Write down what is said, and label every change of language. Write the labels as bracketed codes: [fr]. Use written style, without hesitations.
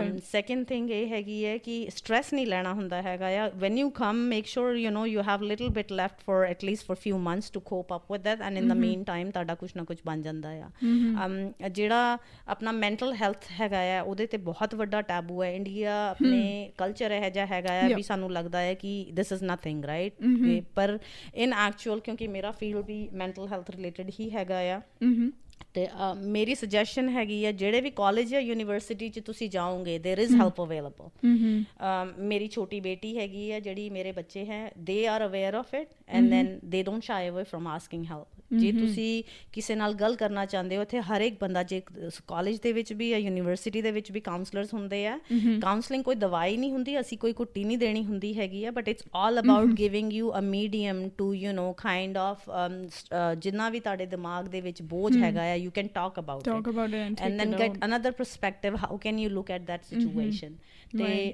[pa] Second thing ਇਹ ਹੈਗੀ ਹੈ ਕਿ ਸਟ੍ਰੈਸ ਨਹੀਂ ਲੈਣਾ ਹੁੰਦਾ ਹੈਗਾ ਆ [en] when you come make sure you have little bit left for at least for few months to cope up with that and in the meantime [pa] ਤੁਹਾਡਾ ਕੁਛ ਨਾ ਕੁਛ ਬਣ ਜਾਂਦਾ ਆ ਜਿਹੜਾ ਆਪਣਾ ਮੈਂਟਲ ਹੈਲਥ ਹੈਗਾ ਆ ਉਹਦੇ ਤੇ ਬਹੁਤ ਵੱਡਾ ਟੈਬੂ ਹੈ ਇੰਡੀਆ ਆਪਣੇ ਕਲਚਰ ਇਹੋ ਜਿਹਾ ਹੈਗਾ ਆ ਵੀ ਸਾਨੂੰ ਲੱਗਦਾ ਹੈ ਕਿ [en] this is nothing right [pa] ਪਰ in actual ਕਿਉਂਕਿ ਮੇਰਾ ਫੀਲਡ ਵੀ ਮੈਂਟਲ ਹੈਲਥ ਰਿਲੇਟਡ ਹੀ ਹੈਗਾ ਆ ਤੇ ਮੇਰੀ ਸੁਜੈਸ਼ਨ ਹੈਗੀ ਹੈ ਜਿਹੜੇ ਵੀ ਕਾਲਜ ਜਾਂ ਯੂਨੀਵਰਸਿਟੀ 'ਚ ਤੁਸੀਂ ਜਾਓਗੇ [en] there is help available. [pa] ਮੇਰੀ ਛੋਟੀ ਬੇਟੀ ਹੈਗੀ ਹੈ ਜਿਹੜੀ ਮੇਰੇ ਬੱਚੇ ਹੈ [en] they are aware of it and then they don't shy away from asking help. [pa] ਜੇ ਤੁਸੀਂ ਕਿਸੇ ਨਾਲ ਗੱਲ ਕਰਨਾ ਚਾਹੁੰਦੇ ਹੋ ਇੱਥੇ ਹਰ ਇੱਕ ਬੰਦਾ ਜੇ ਕਾਲਜ ਦੇ ਵਿੱਚ ਵੀ ਜਾਂ ਯੂਨੀਵਰਸਿਟੀ ਦੇ ਵਿੱਚ ਵੀ ਕਾਉਂਸਲਰਸ ਹੁੰਦੇ ਆ ਕਾਉਂਸਲਿੰਗ ਕੋਈ ਦਵਾਈ ਨਹੀਂ ਹੁੰਦੀ ਅਸੀਂ ਕੋਈ ਘੁੱਟੀ ਨਹੀਂ ਦੇਣੀ ਹੁੰਦੀ ਹੈਗੀ ਆ [en] but it's all about giving you a medium to kind of [pa] ਜਿੰਨਾ ਵੀ ਤੁਹਾਡੇ ਦਿਮਾਗ ਦੇ ਵਿੱਚ ਬੋਝ ਹੈਗਾ ਆ [en] you can talk about it and then get another perspective how can you look at that situation [pa] ਤੇ